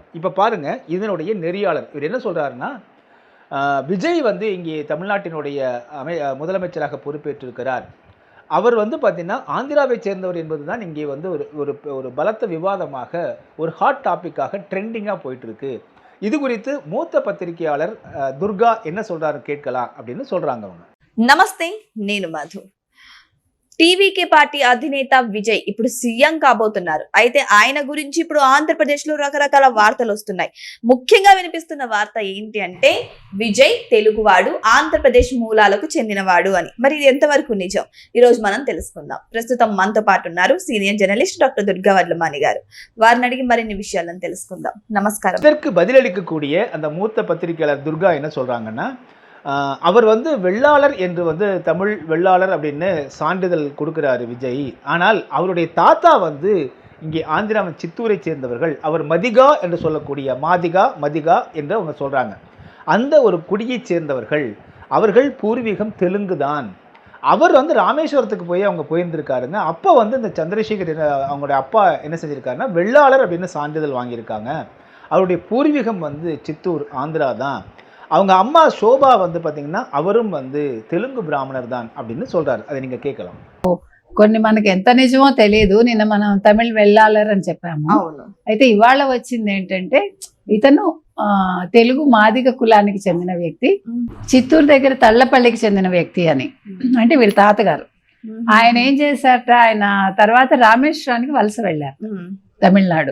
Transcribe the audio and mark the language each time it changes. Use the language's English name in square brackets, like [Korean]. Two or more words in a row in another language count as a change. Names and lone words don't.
[Tamil] இப்போ பாருங்கள், இதனுடைய நெறியாளர் இவர் என்ன சொல்கிறாருன்னா, விஜய் வந்து இங்கே தமிழ்நாட்டினுடைய முதலமைச்சராக பொறுப்பேற்றிருக்கிறார். அவர் வந்து பார்த்திங்கன்னா ஆந்திராவை சேர்ந்தவர் என்பது தான் இங்கே வந்து ஒரு பலத்த விவாதமாக, ஒரு [English] hot topicகாக [Tamil] ட்ரெண்டிங்காக போயிட்டுருக்கு. இது குறித்து மூத்த பத்திரிகையாளர் துர்கா என்ன சொல்கிறாரு கேட்கலாம் அப்படின்னு சொல்கிறாங்க அவங்க. [Telugu] నమస్తే, నేను మధు. టీవీకే పార్టీ అధినేత విజయ్ ఇప్పుడు సీఎం కాబోతున్నారు. అయితే ఆయన గురించి ఇప్పుడు ఆంధ్రప్రదేశ్ లో రకరకాల వార్తలు వస్తున్నాయి. ముఖ్యంగా వినిపిస్తున్న వార్త ఏంటి అంటే విజయ్ తెలుగువాడు, ఆంధ్రప్రదేశ్ మూలాలకు చెందినవాడు అని. మరి ఇది ఎంతవరకు నిజం ఈ రోజు మనం తెలుసుకుందాం. ప్రస్తుతం మనతో పాటు ఉన్నారు [English] senior journalist doctor [Telugu] దుర్గా వడ్లమాని గారు. వారిని అడిగి మరిన్ని విషయాలను తెలుసుకుందాం. నమస్కారం. [Tamil] இதற்கு பதிலளிக்கக்கூடிய அந்த மூத்த பத்திரிகையாளர் துர்கா என்ன சொல்றாங்கன்னா, அவர் வந்து வெள்ளாளர் என்று வந்து தமிழ் வெள்ளாளர் அப்படின்னு சான்றிதழ் கொடுக்கிறாரு விஜய். ஆனால் அவருடைய தாத்தா வந்து இங்கே ஆந்திராவின் சித்தூரை சேர்ந்தவர்கள். அவர் மதிகா என்று சொல்லக்கூடிய மதிகா என்று அவங்க சொல்கிறாங்க. அந்த ஒரு குடியைச் சேர்ந்தவர்கள். அவர்கள் பூர்வீகம் தெலுங்கு தான். அவர் வந்து ராமேஸ்வரத்துக்கு போய் அவங்க போயிருந்திருக்காருங்க. அப்போ வந்து இந்த சந்திரசேகர் அவங்களுடைய அப்பா என்ன செஞ்சுருக்காருன்னா வெள்ளாளர் அப்படின்னு சான்றிதழ் வாங்கியிருக்காங்க. அவருடைய பூர்வீகம் வந்து சித்தூர், ஆந்திரா தான். அவங்க அம்மா சோபா வந்து பார்த்தீங்கன்னா அவரும் வந்து தெலுங்கு பிராமணர் தான் அப்படின்னு சொல்றாரு. அதை நீங்க கேட்கலாம். [Telugu] కొన్ని మనకి ఎంత నిజమో తెలియదు. నిన్న మనం తమిళ్ వెళ్ళాలర్ అని చెప్పాము. అయితే ఇవాళ వచ్చింది ఏంటంటే ఇతను తెలుగు మాదిగ కులానికి చెందిన వ్యక్తి, చిత్తూరు దగ్గర తల్లపల్లికి చెందిన వ్యక్తి అని. అంటే వీళ్ళ తాతగారు. ఆయన ఏం చేశారట, ఆయన తర్వాత రామేశ్వరానికి వలస వెళ్ళారు తమిళనాడు.